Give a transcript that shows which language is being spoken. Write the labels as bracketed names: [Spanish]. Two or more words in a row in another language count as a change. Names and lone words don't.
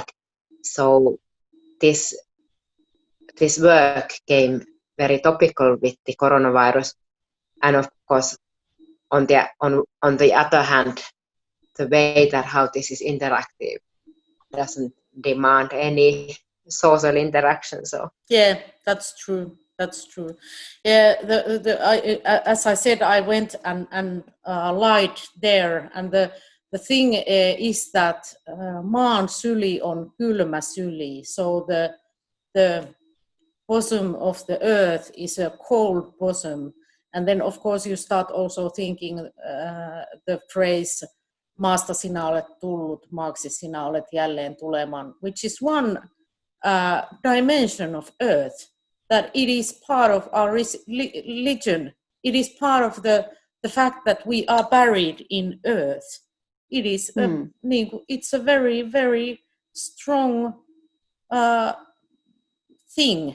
[English] So this work came very topical with the coronavirus, and of course on the other hand, the way that how this is interactive doesn't demand any social interaction. So yeah, that's true. Yeah, as I said, I went and lied there, and the thing is that [Finnish] maan syli on kylmä syli, [English] so the bosom of the earth is a cold bosom. And then of course you start also thinking the phrase [Finnish] maasta sinä olet tullut, maaksi sinä olet jälleen tulemaan, [English] which is one dimension of earth, that it is part of our religion. It is part of the fact that we are buried in earth. It is it's a very, very strong thing.